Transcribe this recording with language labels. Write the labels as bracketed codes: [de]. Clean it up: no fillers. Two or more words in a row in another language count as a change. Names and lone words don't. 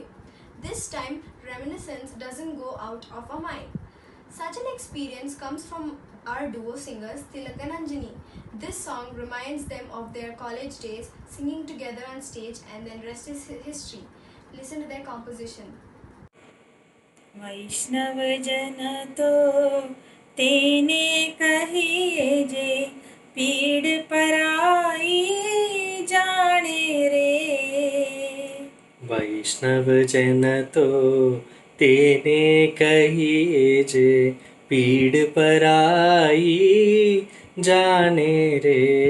[en] This time, reminiscence doesn't go out of our mind. Such an experience comes from our duo singers Tilak and Anjani. This song reminds them of their college days, singing together on stage, and then rest is history. Listen to their composition. [gu] વૈષ્ણવ જન તો તેને કહીએ જે પીડ પરાઈ જાણે રે। વૈષ્ણવ જન તો તેને કહીએ જે પીડ પરાઈ જાણે રે।